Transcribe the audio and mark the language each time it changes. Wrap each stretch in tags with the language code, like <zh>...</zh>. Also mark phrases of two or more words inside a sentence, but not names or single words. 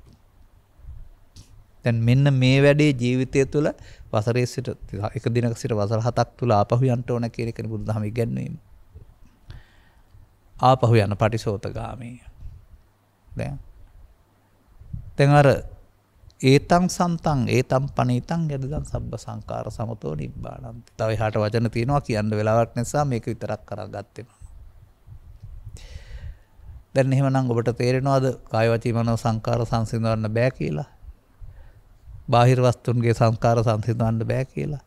<si>දැන් මෙන්න මේ වැඩේ ජීවිතය තුළ වසරේ සිට එක දිනක සිට වසර 7ක් තුළ ආපහු යන්න ඕන කියන එක බුදුදහම ඉගැන්වීම. ආපහු යන පටිසෝතගාමී. දැන් අර</si> <pi>ඒතං සන්තං ඒතං පණීතං යදිදං සබ්බ සංකාර සමතෝ නිබ්බාණන්ති.</pi> <si>තව එහාට වචන තියෙනවා කියන්න වෙලාවක් නිසා මේක විතරක් කරගත්තේ මම. දැන් එහෙමනම් ඔබට තේරෙනවද කාය වචී මනෝ සංකාර සංසිඳවන්න බෑ කියලා? බාහිර වස්තුන්ගේ සංකාර සංසිඳවන්න බෑ කියලා.</si>